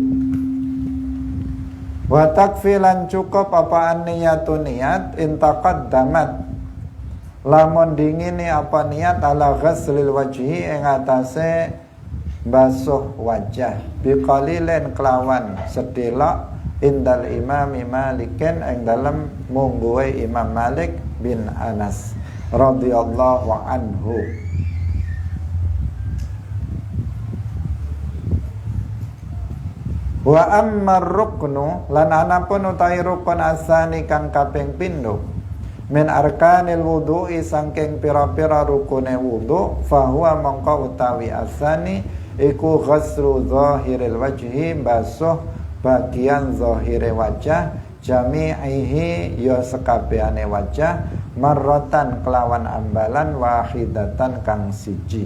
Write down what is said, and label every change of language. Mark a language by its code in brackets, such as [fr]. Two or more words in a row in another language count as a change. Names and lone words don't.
[ar] وتكفيلا [jv] cukup apa niyatu niat intaqaddamat lamun dingini apa niat [ar] على غسل الوجه [jv] ing atase basuh wajah biqalilen kelawan sedelok [ar] عند الإمام مالك [jv] ing dalem mungguhe Imam Malik bin Anas [ar] رضي الله عنه. وأما الركن [jv] lan anapun utawi rukun asani kang kaping pindho [ar] من أركان الوضوء [jv] saking pira-pira rukune wudu fahuwa mongko utawi asani iku [ar] غسل ظاهر الوجه [jv] basuh bagian zahire wajah jami'ihi ya sekabehane wajah marratan kelawan ambalan wahidatan kang siji.